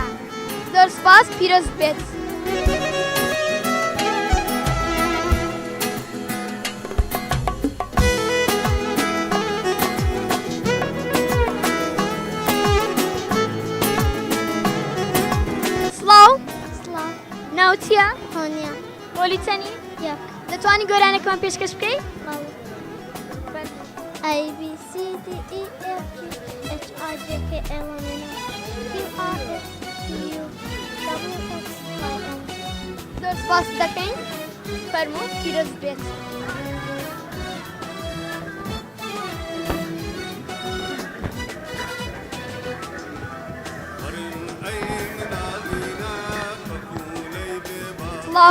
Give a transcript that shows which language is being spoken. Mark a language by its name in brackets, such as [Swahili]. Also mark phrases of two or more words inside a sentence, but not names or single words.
[Central Kurdish] زۆر سپاس پیرۆزت بێت. سڵاو ناوچیە؟ هۆنیە پۆلی چەندی؟ یەک. دەتوانی گۆرانێکمان پێشکەش بکەیت؟ [English] A B C D E F G H I J K L M N O P R S T U W X Y Z. [Central Kurdish] زۆر سپاس دەکەین. فەرموو پیرۆزت بێت. سڵاو